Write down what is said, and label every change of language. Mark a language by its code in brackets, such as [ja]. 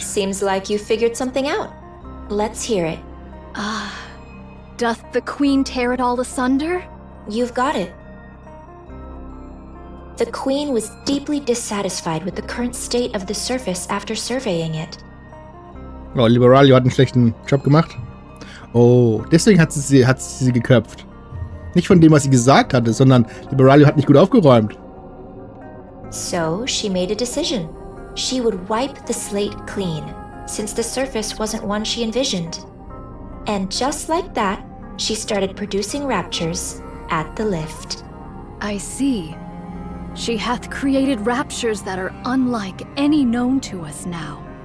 [en] Seems like you figured something out. Let's hear it. Doth the queen tear it all asunder? You've got it. The Queen was deeply dissatisfied with the current state of the surface after surveying it. [de] Oh, Liberalio hat einen schlechten Job gemacht. Oh, deswegen hat sie geköpft. Nicht von dem, was sie gesagt hatte, sondern Liberalio hat nicht gut aufgeräumt. [en] So she made a decision. She would wipe the slate clean, since the surface wasn't one she envisioned. And just like that, she started producing raptures at the lift. I see. She hath created raptures that are unlike any known to us now.